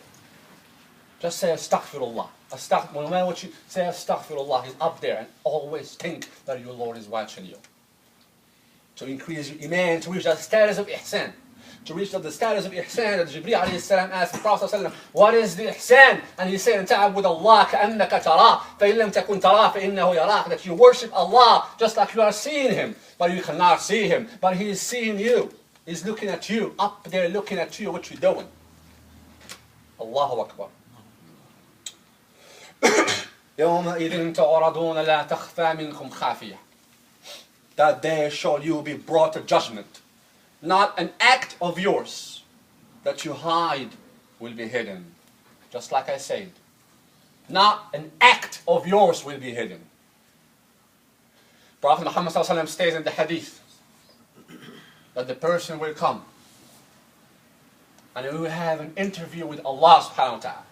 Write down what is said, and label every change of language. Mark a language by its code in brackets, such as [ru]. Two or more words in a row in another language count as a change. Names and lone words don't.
[en] Just say astaghfirullah. No matter what you say, astaghfirullah. He's up there, and always think that your Lord is watching you. To increase your iman, to reach that status of ihsan. To reach the status of ihsan that Jibreel [ar] عليه السلام [en] asked the Prophet [ar] صلى الله عليه وسلم, [en] what is the ihsan? And he said, [ar] تعبد الله كأنك تراه فإن لم تكن تراه فإنه يراك. [en] That you worship Allah just like you are seeing Him, but you cannot see Him. But He is seeing you. He's looking at you, up there looking at you, what you're doing. [ar] الله أكبر. يومئذ تعرضون لا تخفى منكم خافية. [en] That day shall you be brought to judgment. Not an act of yours that you hide will be hidden. Just like I said. Not an act of yours will be hidden. Prophet Muhammad states in the hadith that the person will come and he will have an interview with Allah [ar] سبحانه وتعالى.